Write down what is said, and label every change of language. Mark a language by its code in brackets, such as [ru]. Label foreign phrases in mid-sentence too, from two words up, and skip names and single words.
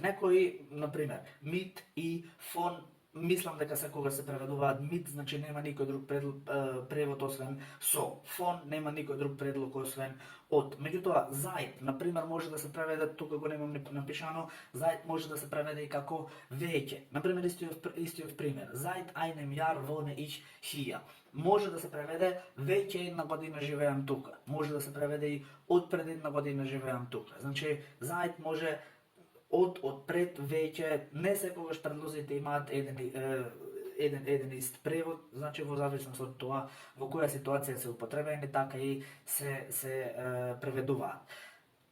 [mk] Некои, например, mit и von, мислам дека секогаш се преведуваат mit, значи нема никој друг превод освен со. Von нема никој друг предлог освен од. Меѓутоа, seit, например, може да се преведе, тука го немам напишано, seit може да се преведе и како веќе. Например, истиот пример. [de] Seit einem Jahr wohne ich hier. [mk] Може да се преведе веќе една година живеам тука. Може да се преведе и од пред една година живеам тука. Значи, seit може од пред, веќе, не секогаш предлозите имаат еден ист превод, значи во зависност од тоа во која ситуација се употребени, така и се преведуваат.